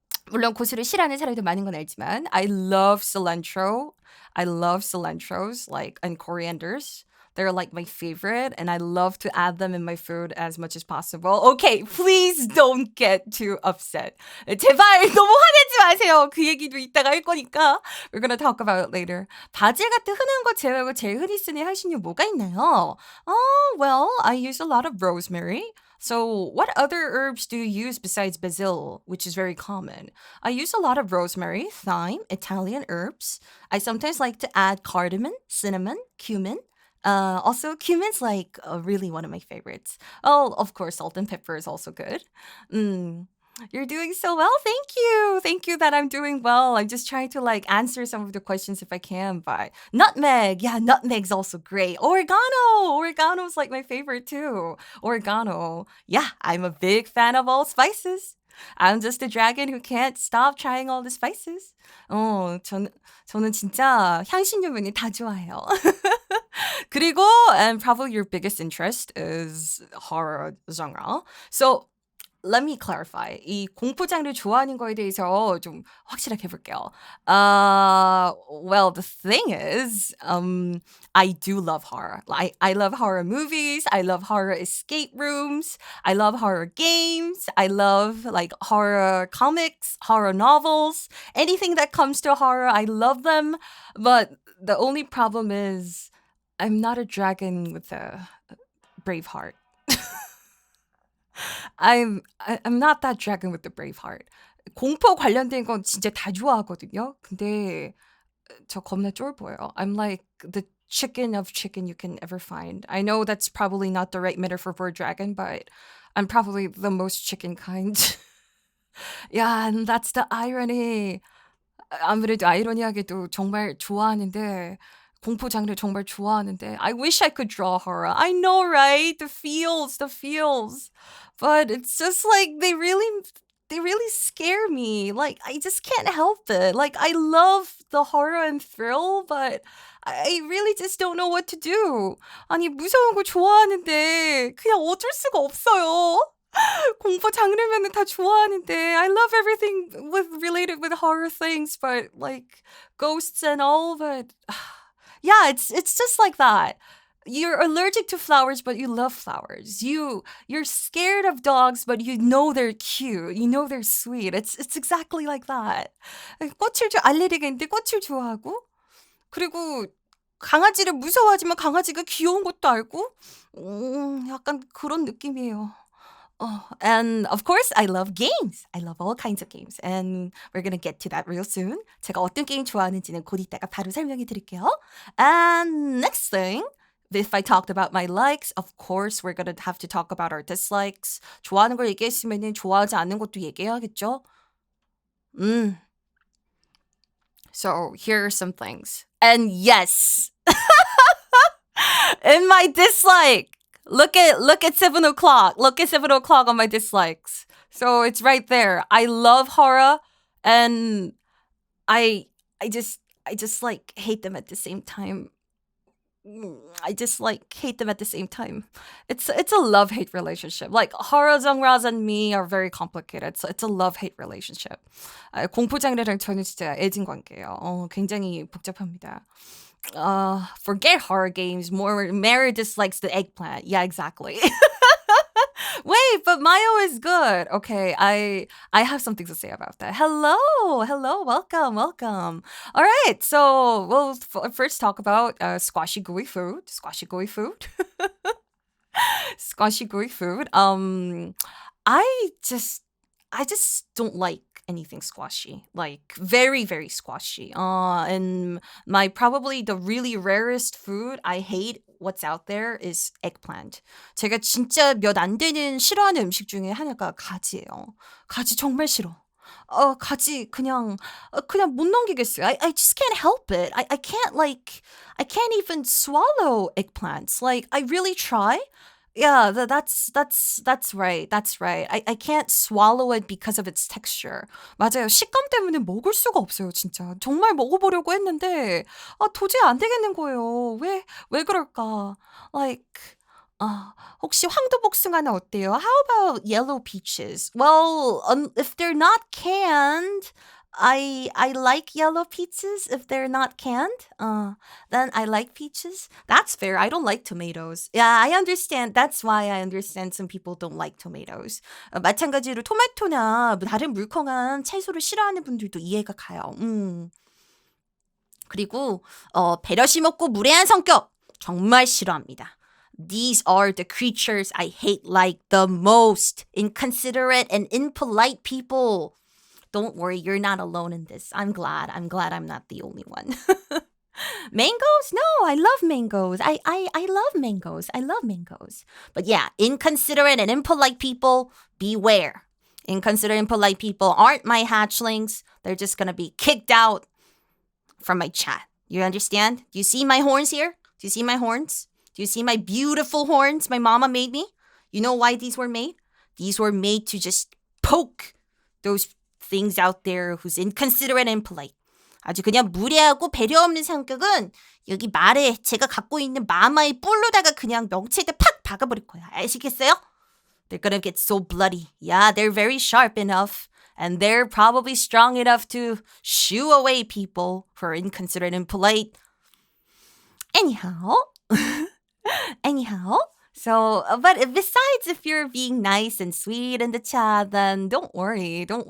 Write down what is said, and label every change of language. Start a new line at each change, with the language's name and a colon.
Korean: 물론 고수를 싫어하는 사람도 많은 건 알지만
English: I love cilantro. I love cilantros like and corianders. They're like my favorite and I love to add them in my food as much as possible. Okay, please don't get too upset.
Korean: 제발 너무 화내지 마세요. 그 얘기도 이따가 할 거니까
English: we're gonna talk about it later.
Korean: 바질 같은 흔한 거 제외하고 제일 흔히 쓰는 향신료 뭐가 있나요?
English: Well, I use a lot of rosemary. So, what other herbs do you use besides basil, which is very common? I use a lot of rosemary, thyme, Italian herbs. I sometimes like to add cardamom, cinnamon, cumin. Also, cumin's like really one of my favorites. Oh, of course, salt and pepper is also good. You're doing so well. Thank you. Thank you that I'm doing well. I'm just trying to like answer some of the questions if I can. But nutmeg, yeah, nutmeg's also great. Oregano's like my favorite too. Oregano. Yeah, I'm a big fan of all spices. I'm just a dragon who can't stop trying all the spices.
Korean: 저는 진짜 향신료 메뉴 다 좋아해요. 그리고,
English: and probably your biggest interest is horror genre. So, let me clarify.
Korean: 이 공포 장르 좋아하는 거에 대해서 좀 확실하게 해볼게요.
English: Well, the thing is, I do love horror. I love horror movies. I love horror escape rooms. I love horror games. I love like horror comics, horror novels. Anything that comes to horror, I love them. But the only problem is I'm not a dragon with a brave heart. I'm not that dragon with the brave heart.
Korean: 공포 관련된 건 진짜 다 좋아하거든요. 근데 저 겁나 쫄보예요.
English: I'm like the chicken of chicken you can ever find. I know that's probably not the right metaphor for a dragon, but I'm probably the most chicken kind. Yeah, and that's the irony.
Korean: 아무래도 아이러니하게도 정말 좋아하는데 공포 장르 정말 좋아하는데
English: I wish I could draw horror. I know, right? The feels. But it's just like they really scare me. Like I just can't help it. Like I love the horror and thrill, but I really just don't know what to do.
Korean: 아니 무서운 거 좋아하는데 그냥 어쩔 수가 없어요. 공포 장르면은 다 좋아하는데
English: I love everything with related with horror things, but like ghosts and all. But yeah, it's just like that. You're allergic to flowers, but you love flowers. You're scared of dogs, but you know they're cute. You know they're sweet. It's exactly like that.
Korean: 알레르기인데 꽃을 좋아하고 그리고 강아지를 무서워하지만 강아지가 귀여운 것도 알고 약간 그런 느낌이에요.
English: Oh, and of course, I love games. I love all kinds of games. And we're gonna get to that real soon.
Korean: 제가 어떤 게임 좋아하는지는 곧 이따가 바로 설명해 드릴게요.
English: And next thing, if I talked about my likes, of course, we're gonna have to talk about our dislikes.
Korean: 좋아하는 걸 얘기했으면은 좋아하지 않는 것도 얘기해야겠죠?
English: So here are some things. And yes, in my dislike, look at 7 o'clock. Look at 7 o'clock on my dislikes. So it's right there. I love horror, and I I just like hate them at the same time. I just like hate them at the same time. It's a love hate relationship. Like horror genres and me are very complicated. So it's a love hate relationship.
Korean: 공포 장르랑 저는 진짜 애증 관계예요. 굉장히 복잡합니다.
English: Forget horror games. More Mare dislikes the eggplant. Yeah, exactly. Wait, but Mayo is good. Okay, I have something to say about that. Hello, welcome. All right, so we'll first talk about squashy gooey food. Squashy gooey food. I just don't like anything squashy. Like very, very squashy. And my probably the really rarest food I hate what's out there is eggplant.
Korean: 제가 진짜 몇 안 되는 싫어하는 음식 중에 하나가 가지예요. 가지 정말 싫어. 가지 그냥 못 넘기겠어요.
English: I just can't help it. I can't even swallow eggplants. Like I really try. Yeah, that's right. That's right. I can't swallow it because of its texture.
Korean: 맞아요. 식감 때문에 먹을 수가 없어요, 진짜. 정말 먹어보려고 했는데, 도저히 안 되겠는 거예요. 왜 그럴까? Like, 혹시 황토복숭아는 어때요?
English: How about yellow peaches? Well, if they're not canned, I like yellow peaches if they're not canned. Then I like peaches. That's fair. I don't like tomatoes. Yeah, I understand. That's why I understand some people don't like tomatoes.
Korean: 마찬가지로 토마토나 다른 물컹한 채소를 싫어하는 분들도 이해가 가요. 그리고 배려심 없고 무례한 성격 정말 싫어합니다.
English: These are the creatures I hate like the most. Inconsiderate and impolite people. Don't worry, you're not alone in this. I'm glad I'm not the only one. Mangoes? No, I love mangoes. I love mangoes. I love mangoes. But yeah, inconsiderate and impolite people, beware. Inconsiderate and impolite people aren't my hatchlings. They're just gonna be kicked out from my chat. You understand? Do you see my horns here? Do you see my horns? Do you see my beautiful horns my mama made me? You know why these were made? These were made to just poke those things out there who's inconsiderate and impolite.
Korean: 아주 그냥 무례하고 배려 없는 성격은 여기 말에 제가 갖고 있는 마마의 뿔로다가 그냥 명체에다 팍 박아버릴 거야. 아시겠어요?
English: They're gonna get so bloody. Yeah, they're very sharp enough. And they're probably strong enough to shoo away people who are inconsiderate and impolite. Anyhow, so, but besides, if you're being nice and sweet in the chat, then don't worry.